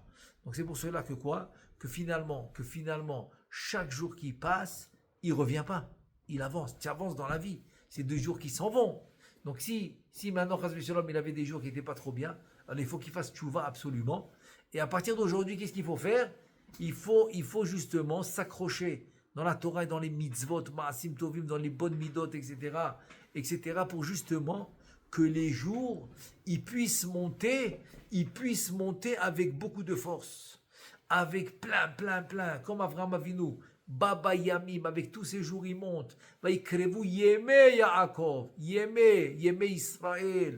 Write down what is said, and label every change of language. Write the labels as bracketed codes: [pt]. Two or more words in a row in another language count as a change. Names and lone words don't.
[fr] Donc c'est pour cela que finalement, chaque jour qui passe, il revient pas. Il avance. Tu avances dans la vie. C'est 2 jours qui s'en vont. Donc si maintenant, [he] חס ושלום, [fr] il avait des jours qui n'étaient pas trop bien, alors il faut qu'il fasse tchouva absolument. Et à partir d'aujourd'hui, qu'est-ce qu'il faut faire? Il faut justement s'accrocher dans la Torah et dans les mitzvot, [he] מעשים טובים, [fr] dans les bonnes midot, etc., pour justement que les jours, ils puissent monter avec beaucoup de force, avec plein, comme Avraham Avinu, [he] בא בימים, [fr] avec tous ces jours, ils montent. [he] ויקרבו ימי יעקב, ימי ישראל.